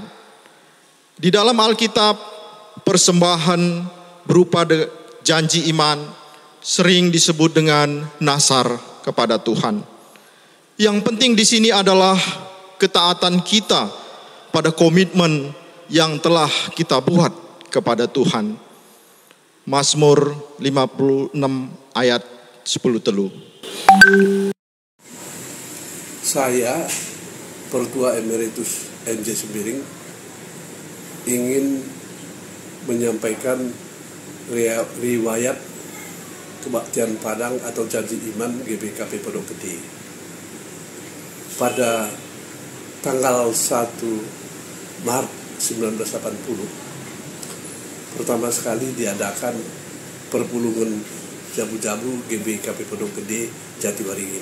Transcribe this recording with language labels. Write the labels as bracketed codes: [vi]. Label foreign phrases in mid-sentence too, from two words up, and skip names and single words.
[id] Di dalam Alkitab, persembahan berupa janji iman sering disebut dengan nasar kepada Tuhan. Yang penting di sini adalah ketaatan kita pada komitmen yang telah kita buat kepada Tuhan. Mazmur 56 ayat 10 telu. Saya, Pertua Emeritus MJ Sembiring, ingin menyampaikan riwayat Kebaktian Padang atau Janji Iman GBKP Pondok Gede. Pada tanggal 1 Maret 1980, pertama sekali diadakan [btx] perpulungan jabu-jabu [id] GBKP Pondok Gede Jatiwaringin.